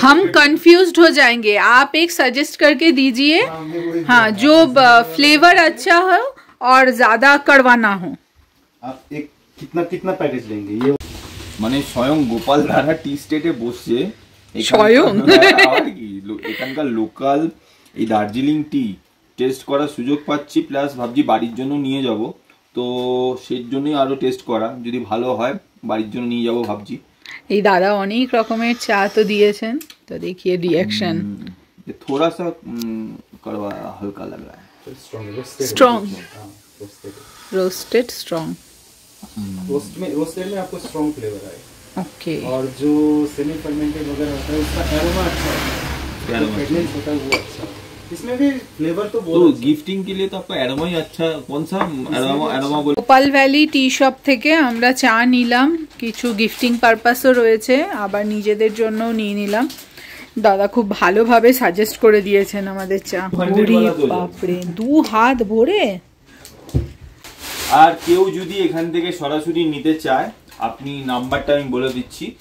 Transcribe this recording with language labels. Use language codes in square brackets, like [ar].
[hi] हम कंफ्यूज्ड हो जाएंगे, आप एक सजेस्ट करके दीजिए हाँ जो फ्लेवर अच्छा हो और ज्यादा कड़वा ना हो। आप एक कितना कितना पैकेज लेंगे ये? [bn] মানে স্বয়ং গোপাল ধারা টি স্টেটে বসছে স্বয়ং? আর কি এখানকার লোকাল এই দার্জিলিং টি টেস্ট করার সুযোগ পাচ্ছি, প্লাস ভাবছি বাড়ির জন্য নিয়ে যাব, তো সেই জন্যই আরো টেস্ট করা, যদি ভালো হয় বাড়ির জন্য নিয়ে যাব ভাবছি। এই দাদা অনেক রকমের চা তো দিয়েছেন, তো দেখিয়ে রিঅ্যাকশন। [hi] थोड़ा सा कड़वा हल्का लग रहा है, [en] Strong roasted strong. [hi] रोस्टेड में आपको स्ट्रॉन्ग फ्लेवर आएगा। [en] Okay. [hi] और जो सेमी फर्मेंटेड वगैरह होता है उसका एरोमा अच्छा है, फ्रेगनेंस होता है वो अच्छा है। इसमें भी फ्लेवर तो बहुत तो गिफ्टिंग के लिए तो आपका एरोमा ही अच्छा, कौन सा एरोमा बोल। [bn] গোপাল ভ্যালি টি শপ থেকে আমরা চা নিলাম, কিছু গিফটিং পারপাসও রয়েছে, আবার নিজেদের জন্যও নিয়ে নিলাম। দাদা খুব ভালোভাবে সাজেস্ট করে দিয়েছেন আমাদের চা। বাপরে 2 হাত ভরে। আর কেউ যদি এখান থেকে সরাসরি নিতে চায়, আপনি নাম্বারটা আমি বলে দিচ্ছি।